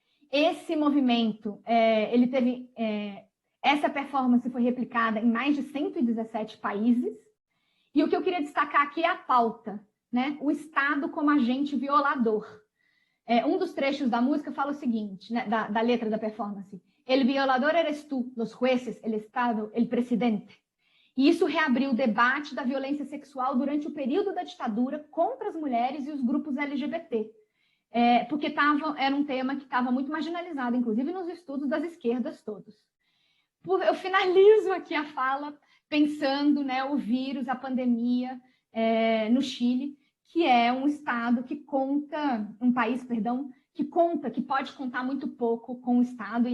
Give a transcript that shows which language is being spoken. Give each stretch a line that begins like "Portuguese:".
Portuguese: Esse movimento, ele teve... essa performance foi replicada em mais de 117 países. E o que eu queria destacar aqui é a pauta, né? O Estado como agente violador. Um dos trechos da música fala o seguinte, né? da letra da performance:
Spanish: El violador eres tú, los jueces, el Estado, el presidente.
Portuguese: E isso reabriu o debate da violência sexual durante o período da ditadura contra as mulheres e os grupos LGBT. Porque era um tema que estava muito marginalizado, inclusive nos estudos das esquerdas todos. Eu finalizo aqui a fala pensando, né, o vírus, a pandemia no Chile, que é um estado que um país, que pode contar muito pouco com o Estado.